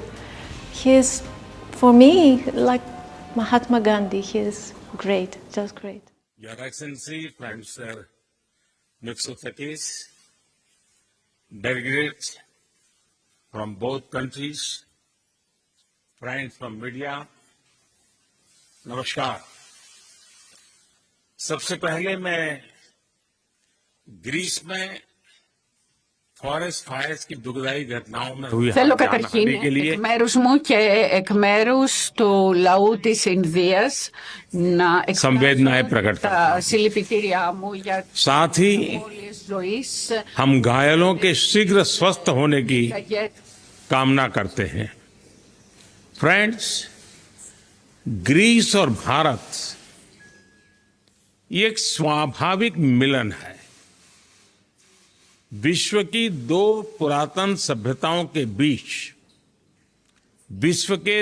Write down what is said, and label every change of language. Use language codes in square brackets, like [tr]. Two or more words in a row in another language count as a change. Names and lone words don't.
[en] He is, for me, like Mahatma Gandhi. He is great, just great. Your Excellency, Prime Minister Mitsotakis, delegates from both countries, friends from media, [hi] नमस्कार। सबसे पहले मैं ग्रीस में [en] forest fires [hi] की दुखदाई घटनाओं में हुई [el] Θέλω [hi] हादसा [el] καταρχήν [hi] के लिए [el] εκ μέρους μου και εκ μέρους του λαού της Ινδίας να [hi] संवेदनाएं [el] εκφράσω [hi] प्रकट करता [el] τα [hi] हूं। [el] συλληπιτήριά μου για τις [hi] साथ ही [el] απώλειες ζωής [hi] हम घायलों के शीघ्र स्वस्थ होने की [el] για [hi] कामना करते हैं। फ्रेंड्स, ग्रीस और भारत ये एक स्वाभाविक मिलन है। विश्व की दो पुरातन सभ्यताओं के बीच, विश्व के